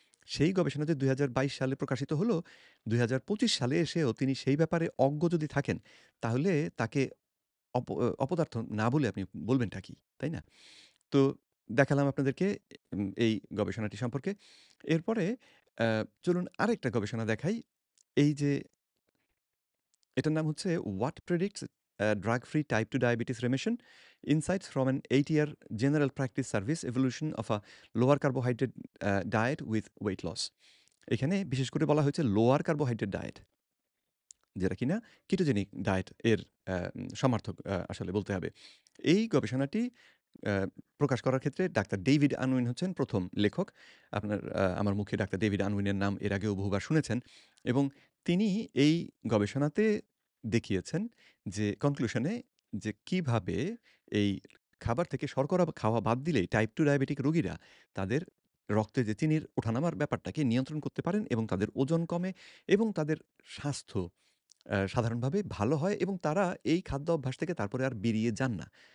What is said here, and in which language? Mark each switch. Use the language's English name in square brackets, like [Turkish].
[Bangla] সেই গবেষণা যে ২০২২ সালে প্রকাশিত হলো, ২০২৫ সালে এসেও তিনি সেই ব্যাপারে অজ্ঞ যদি থাকেন, তাহলে তাকে অপদার্থ না বলে আপনি বলবেনটা কি? তাই না? তো দেখালাম আপনাদেরকে এই গবেষণাটি সম্পর্কে। এরপরে অ্যা চলুন আরেকটা গবেষণা দেখাই। এই যে এটার নাম হচ্ছে [English] "What predicts drug-free type 2 diabetes remission? Insights from an 8-year general practice service evolution of a lower carbohydrate diet with weight loss" [Bangla] এখানে বিশেষ করে বলা হয়েছে লোয়ার কার্বোহাইড্রেট ডায়েট। যেটা কিনা কিটোজেনিক ডায়েট এর সমার্থক আসলে বলতে হবে। এই গবেষণাটি আ প্রকাশ করার ক্ষেত্রে ডাক্তার ডেভিড আনউইন হচ্ছেন ১ম লেখক। আপনার আমার মুখে ডাক্তার ডেভিড আনউইনের নাম এর আগেও বহুবার শুনেছেন এবং তিনি এই গবেষণাতে দেখিয়েছেন যে কনক্লুশনে যে কিভাবে এই খাবার থেকে শর্করা খাওয়া বাদ দিলেই টাইপ 2 ডায়াবেটিক রোগীরা তাদের রক্তে যে চিনির ওঠানামার ব্যাপারটাকে নিয়ন্ত্রণ করতে পারেন এবং তাদের ওজন কমে এবং তাদের স্বাস্থ্য সাধারণভাবে ভালো হয় এবং তারা এই খাদ্য অভ্যাস থেকে তারপরে আর বেরিয়ে যান না।